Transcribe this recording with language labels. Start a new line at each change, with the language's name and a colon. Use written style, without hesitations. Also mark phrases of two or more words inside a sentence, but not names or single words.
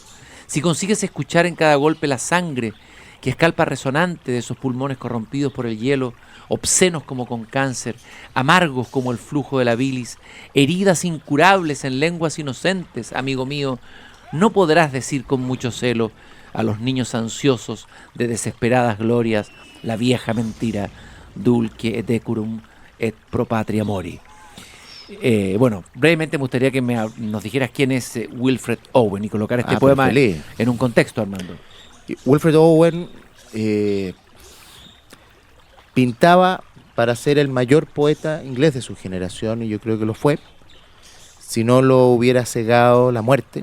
Spanish: Si consigues escuchar en cada golpe la sangre que escalpa resonante de esos pulmones corrompidos por el hielo, obscenos como con cáncer, amargos como el flujo de la bilis, heridas incurables en lenguas inocentes, amigo mío, no podrás decir con mucho celo a los niños ansiosos de desesperadas glorias la vieja mentira,
Latin: dulce et decorum et pro patria mori.
Spanish: Brevemente me gustaría que nos dijeras quién es Wilfred Owen y colocar este poema en un contexto, Armando. Wilfred Owen pintaba para ser el mayor poeta inglés de su generación, y yo creo que lo fue, si no lo hubiera cegado la muerte.